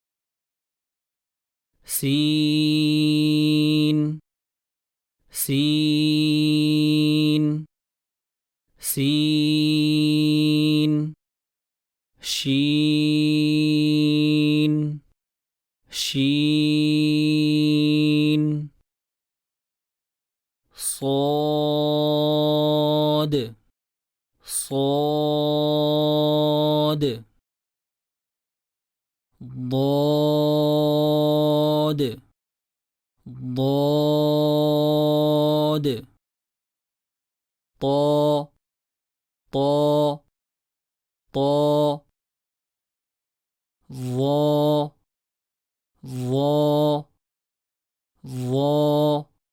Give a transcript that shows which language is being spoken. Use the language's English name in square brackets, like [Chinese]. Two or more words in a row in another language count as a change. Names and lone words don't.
[Arabic] سين سين سين شين شين صاد صاد ضاد ضاد طا طا طا ظا ظا ظا